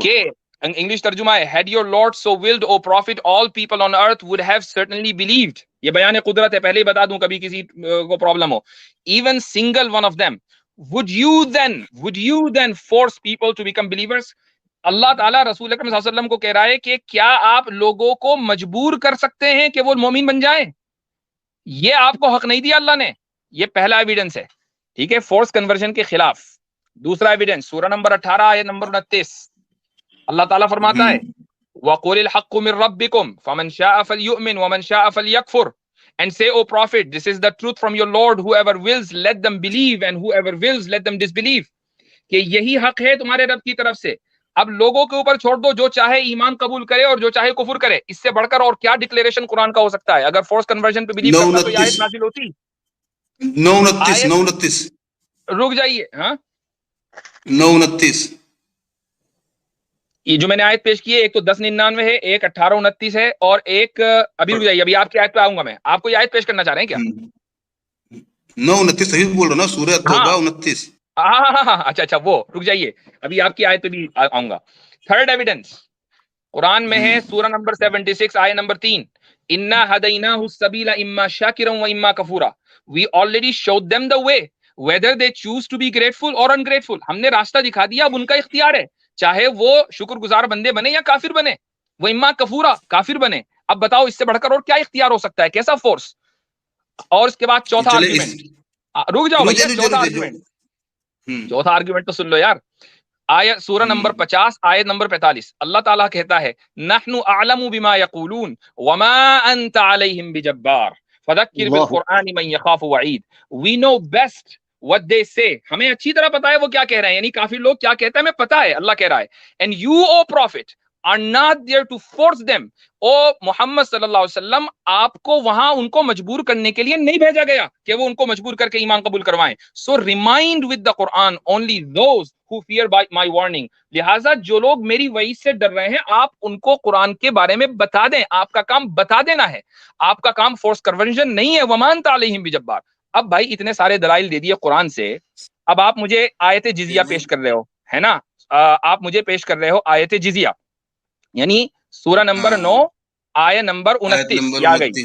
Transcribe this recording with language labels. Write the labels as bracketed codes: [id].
[ur] کہ انگلش ترجمہ ہے, [en] had your Lord so willed, O Prophet, all people on earth would have certainly believed. [ur] یہ بیان قدرت ہے, پہلے ہی بتا دوں کبھی کسی کو problem ہو. [en] Even single one of them. Would you then force people to become believers? [ur] اللہ تعالیٰ رسول اکرم صلی اللہ علیہ وسلم کو کہہ رہا ہے کہ کیا آپ لوگوں کو مجبور کر سکتے ہیں کہ وہ مومن بن جائیں؟ یہ آپ کو حق نہیں دیا اللہ نے. یہ پہلا ایویڈنس ہے. ٹھیک ہے, فورس کنورژن کے خلاف. دوسرا ایویڈنس سورہ نمبر 18 آیت نمبر 29, اللہ تعالیٰ فرماتا ہے [ar] وَقُلِ الْحَقُّ مِن رَبِّكُمْ فَمَنْ شَاءَ فَلْيُؤْمِنْ وَمَنْ شَاءَ فَلْيَكْفُرْ. [en] And say, O Prophet, this is the truth from your Lord. Whoever wills, let them believe, and whoever wills, let them disbelieve. [ur] کہ یہی حق ہے تمہارے رب کی طرف سے. اب لوگوں کے اوپر چھوڑ دو, جو چاہے ایمان قبول کرے اور جو چاہے کفر کرے. اس سے بڑھ کر اور کیا ڈکلیریشن قرآن کا ہو سکتا ہے؟ اگر فورس کنورژن پہ بلیو کرتا تو یہ آیت نازل ہوتی. 9:29 رک جائیے, ہاں 9:29 یہ جو میں نے آیت پیش کی ہے, ایک تو 10:99 ہے, ایک 18:29 ہے, اور ایک ابھی رک جائیے, ابھی آپ کی آیت پہ آؤں گا میں. آپ کو یہ آیت پیش کرنا چاہ رہے ہیں کیا؟ 9:29 صحیح بول رہا نا, سورہ توبہ 29. ہاں اچھا وہ رک جائیے, ابھی آپ کی آیت پہ بھی آؤں گا. تھرڈ ایویڈنس قرآن میں ہے, سورہ نمبر 76 آیت number 3, [ar] اِنَّا هَدَيْنَاهُ السَّبِيلَ إِمَّا شَاكِرًا وَإِمَّا كَفُورًا. [en] We already showed them the way, whether they choose to be grateful or ungrateful. [ur] ہم نے راستہ دکھا دیا, اب ان کا اختیار ہے, چاہے وہ شکر گزار بندے بنے یا کافر بنے. وہ اما کفورا, کافر بنے. اب بتاؤ اس سے بڑھ کر اور کیا اختیار ہو سکتا ہے, کیسا فورس؟ اور اس کے بعد چوتھا آرگیومنٹ, رک جاؤ بھیا, چوتھا آرگیومنٹ تو سن لو یار. آیت سورہ نمبر 50 آیت نمبر 45, اللہ تعالیٰ کہتا ہے [ar] نحن اعلم بما یقولون وما انت علیہم بجبار فذکر بالقرآن من یخاف وعید. [en] We know best what they say. [ur] ہمیں اچھی طرح پتا ہے وہ کیا کہہ رہے ہیں, یعنی کافی لوگ کیا کہتے ہیں ہمیں پتا ہے, اللہ کہہ رہا ہے. [en] And you, O Prophet, are not there to force them. [ur] او محمد صلی اللہ علیہ وسلم, آپ کو وہاں ان کو مجبور کرنے کے لیے نہیں بھیجا گیا کہ وہ ان کو مجبور کر کے ایمان قبول کروائیں. [en] So remind with the Quran only those who fear by my warning. [ur] لہٰذا جو لوگ میری وعید سے ڈر رہے ہیں, آپ ان کو قرآن کے بارے میں بتا دیں. آپ کا کام بتا دینا ہے, آپ کا کام فورس کنورژن نہیں ہے. [ar] وَمَا أَنْتَ عَلَيْهِمْ بِجَبَّارٍ. [ur] اب بھائی اتنے سارے دلائل دے دیے قرآن سے, اب آپ مجھے آیت جزیہ پیش کر رہے ہو, ہے نا, آپ مجھے پیش کر رہے ہو آیت جزیہ, یعنی سورہ نمبر 9 آیت نمبر 29 آ گئی.